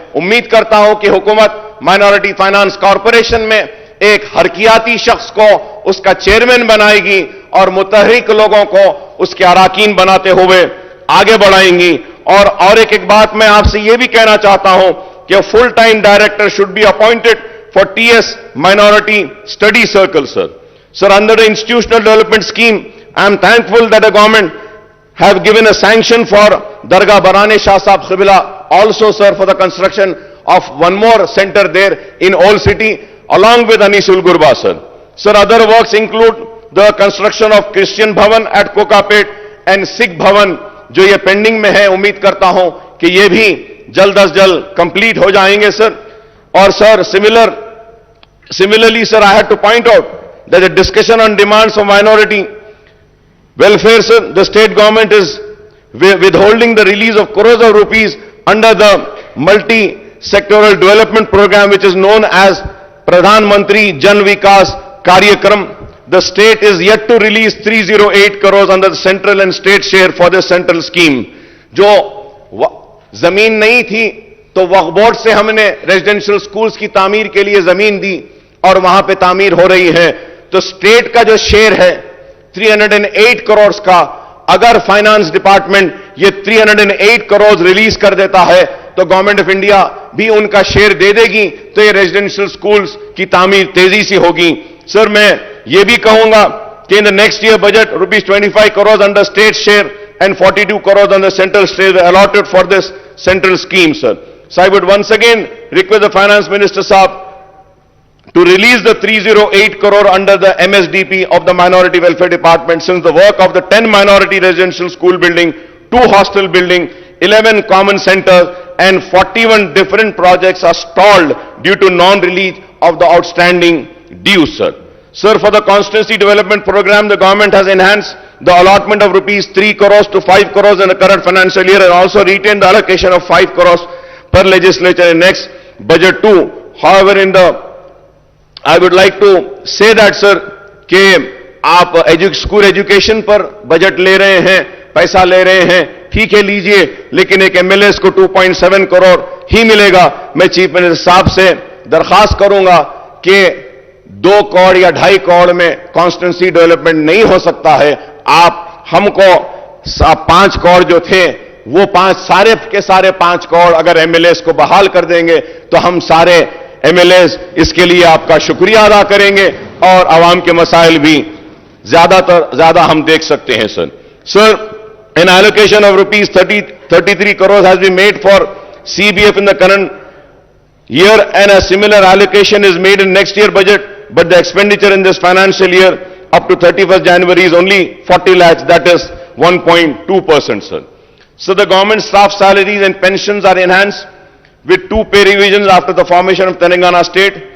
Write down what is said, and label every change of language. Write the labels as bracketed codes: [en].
[ur] امید کرتا ہوں کہ حکومت مائنورٹی فائنانس کارپوریشن میں ایک حرکیاتی شخص کو اس کا چیئرمین بنائے گی اور متحرک لوگوں کو اس کے اراکین بناتے ہوئے آگے بڑھائیں گی. اور ایک بات میں آپ سے یہ بھی کہنا چاہتا ہوں کہ [en] Full time director should be appointed for T S minority study circle. Sir under the institutional development scheme, I am thankful that the government have given a sanction for Dargah Barane Shah Sahib Qibla, also sir for the construction of one more center there in Old City along with Anisul Gurba sir. Sir, other works include the construction of Christian Bhavan at Kokapet and Sikh Bhavan [ur] جو یہ pending میں ہے. امید کرتا ہوں کہ یہ بھی جلد از جلد کمپلیٹ ہو جائیں گے سر. [en] اور sir similarly sir, I had to point out that the discussion on demands of minority welfare sir, the state government is withholding the release of crores of rupees under the multi-sectoral development program which is known as Pradhan Mantri Jan Vikas Karyakram. The state is yet to release 308 crores under the central and state share for this central scheme. [ur] جو زمین نہیں تھی تو وقف board سے ہم نے residential schools کی تعمیر کے لیے زمین دی اور وہاں پہ تعمیر ہو رہی ہے. تو اسٹیٹ کا جو شیئر ہے 308 کروڑز کا, اگر فائنانس ڈپارٹمنٹ یہ 308 کروڑز ریلیز کر دیتا ہے تو گورنمنٹ آف انڈیا بھی ان کا شیئر دے دے گی تو یہ ریزیڈینشل سکولز کی تعمیر تیزی سے ہوگی. سر, میں یہ بھی کہوں گا کہ [en] In the next year budget ₹25 crores under state share and 42 crores under central share allotted for this central scheme, sir. So I would once again request the finance minister sahab to release the 308 crore under the MSDP of the minority welfare department, since the work of the 10 minority residential school building, 2 hostel building, 11 common centers and 41 different projects are stalled due to non-release of the outstanding dues, sir. Sir, for the constituency development program, the government has enhanced the allotment of ₹3 crores to 5 crores in the current financial year and also retained the allocation of 5 crores per legislature in next budget too. However, I would like to say that, sir, [ur] کہ آپ school education پر budget لے رہے ہیں, پیسہ لے رہے ہیں, ٹھیک ہے لیجئے, لیکن ایک ایم ایل ایز کو 2.7 کروڑ ہی ملے گا. میں چیف منسٹر صاحب سے درخواست کروں گا کہ 2 کروڑ یا 2.5 کروڑ میں کانسٹیٹوئنسی ڈیولپمنٹ نہیں ہو سکتا ہے. آپ ہم کو 5 کروڑ جو تھے وہ سارے کے سارے 5 کروڑ اگر ایم ایل ایز کو بحال کر دیں گے تو ہم سارے ایم ایل ایز اس کے لیے آپ کا شکریہ ادا کریں گے اور عوام کے مسائل بھی زیادہ ہم دیکھ سکتے ہیں. سر, [en] an allocation of ₹33 crores has been made for CBF in the current year and a similar allocation is made in next year budget, but the expenditure in this financial year up to 31st January is only 40 lakhs, that is 1.2%, sir. So the government staff salaries and pensions are enhanced with 2 pay revisions after the formation of Telangana state.